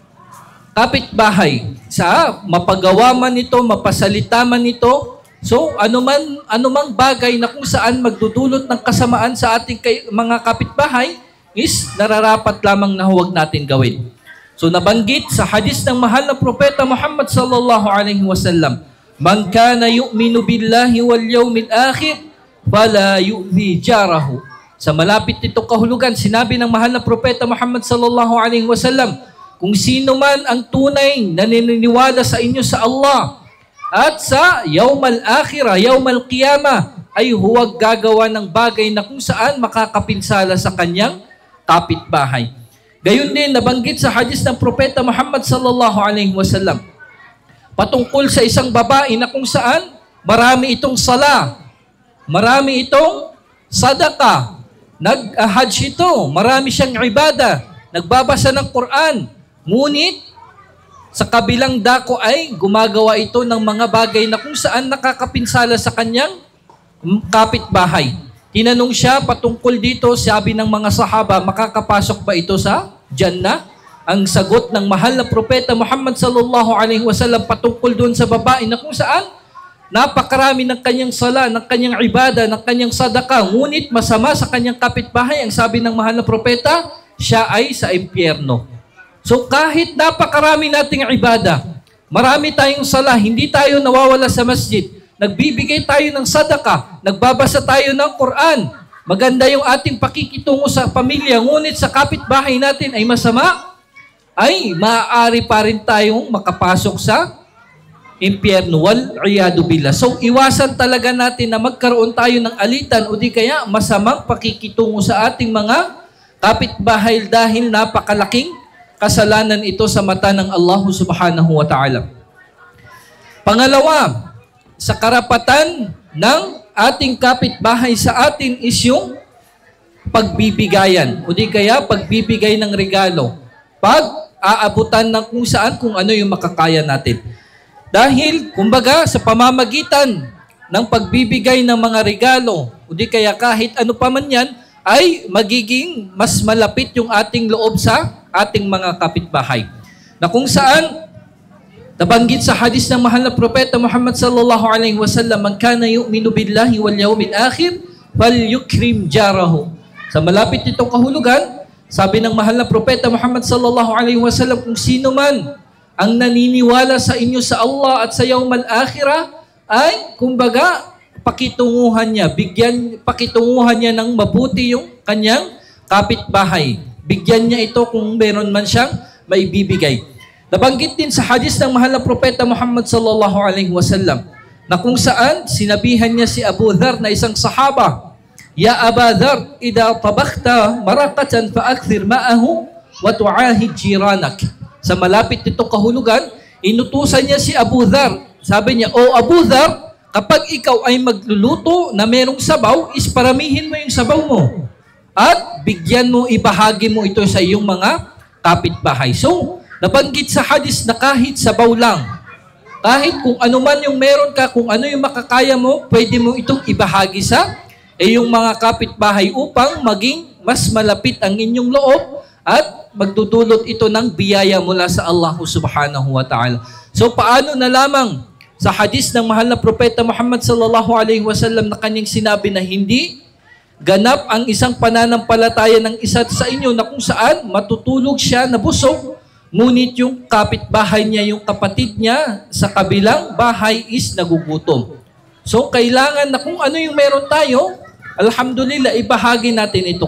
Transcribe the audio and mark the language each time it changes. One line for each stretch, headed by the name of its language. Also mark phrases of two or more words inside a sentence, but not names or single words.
Filipino: Sa mapagawa man ito, mapasalita man ito, So, anumang bagay na kung saan magdudulot ng kasamaan sa ating mga kapitbahay is nararapat lamang na huwag natin gawin. So, nabanggit sa hadis ng mahal na propeta Muhammad
Arabic: صلى الله عليه وسلم, "من كان يؤمن بالله واليوم الآخر فلا يؤذ جاره."
Filipino: Sa malapit nitong kahulugan, sinabi ng mahal na propeta Muhammad
Arabic: صلى الله عليه وسلم,
Filipino: kung sino man ang tunay na naniniwala sa inyo sa Allah at sa
Arabic: يوم الآخرة، يوم القيامة,
Filipino: ay huwag gagawa ng bagay na kung saan makakapinsala sa kanyang kapitbahay. Gayon din, nabanggit sa hadis ng propeta Muhammad
Arabic: صلى الله عليه وسلم
Filipino: patungkol sa isang babae na kung saan marami itong sala, marami itong sadaka, nag-hajj ito, marami siyang ibada, nagbabasa ng Quran, ngunit sa kabilang dako ay gumagawa ito ng mga bagay na kung saan nakakapinsala sa kanyang kapitbahay. Tinanong siya patungkol dito, sabi ng mga sahaba, makakapasok ba ito sa Jannah? Ang sagot ng mahal na propeta Muhammad
Arabic: صلى الله عليه وسلم
Filipino: patungkol doon sa babae na kung saan napakarami ng kanyang sala, ng kanyang ibada, ng kanyang sadaka, ngunit masama sa kanyang kapitbahay, ang sabi ng mahal na propeta, siya ay sa impyerno. So kahit napakarami nating ibada, marami tayong sala, hindi tayo nawawala sa masjid, nagbibigay tayo ng sadaka, nagbabasa tayo ng Quran, maganda yung ating pakikitungo sa pamilya, ngunit sa kapitbahay natin ay masama, ay maaari pa rin tayong makapasok sa impyerno.
Arabic: والعياذ بالله.
Filipino: So iwasan talaga natin na magkaroon tayo ng alitan o di kaya masamang pakikitungo sa ating mga kapitbahay dahil napakalaking kasalanan ito sa mata ng Allah
Arabic: سبحانه وتعالى.
Filipino: Pangalawa, sa karapatan ng ating kapitbahay sa atin is yung pagbibigayan o di kaya pagbibigay ng regalo. Pag-aabutan ng kung saan, kung ano yung makakaya natin. Dahil, kumbaga, sa pamamagitan ng pagbibigay ng mga regalo o di kaya kahit ano pa man yan, ay magiging mas malapit yung ating loob sa ating mga kapitbahay. Na kung saan, nabanggit sa hadis ng mahal na propeta Muhammad
Arabic: صلى الله عليه وسلم, "من كان يؤمن بالله واليوم الآخر فليكرم جاره."
Filipino: Sa malapit nitong kahulugan, sabi ng mahal na propeta Muhammad
Arabic: صلى الله عليه وسلم,
Filipino: kung sino man ang naniniwala sa inyo sa Allah at sa
Arabic: يوم الآخرة,
Filipino: ay kumbaga pakitunguhan niya, pakitunguhan niya ng mabuti yung kanyang kapitbahay. Bigyan niya ito kung meron man siyang maibibigay. Nabanggit din sa hadis ng mahal na propeta Muhammad
Arabic: صلى الله عليه وسلم
Filipino: na kung saan sinabihan niya si Abu Dhar na isang sahaba,
Arabic: "يا أبا ذر، إذا طبخت مرقة فأكثر ماءها وتعاهد جيرانك."
Filipino: Sa malapit nitong kahulugan, inutusan niya si Abu Dhar. Sabi niya, "O Abu Dhar, kapag ikaw ay magluluto na merong sabaw, isparamihin mo yung sabaw mo. At bigyan mo, ibahagi mo ito sa iyong mga kapitbahay." So, nabanggit sa hadis na kahit sabaw lang, kahit kung ano man yung meron ka, kung ano yung makakaya mo, pwede mo itong ibahagi sa iyong mga kapitbahay upang maging mas malapit ang inyong loob at magdudulot ito ng biyaya mula sa Allah
Arabic: سبحانه وتعالى.
Filipino: So paano na lamang sa hadis ng mahal na propeta Muhammad
Arabic: صلى الله عليه وسلم
Filipino: na kanyang sinabi na hindi ganap ang isang pananampalataya ng isa sa inyo na kung saan matutulog siya na busog, ngunit yung kapitbahay niya, yung kapatid niya sa kabilang bahay is nagugutom. So, kailangan na kung ano yung meron tayo, alhamdulillah, ibahagi natin ito.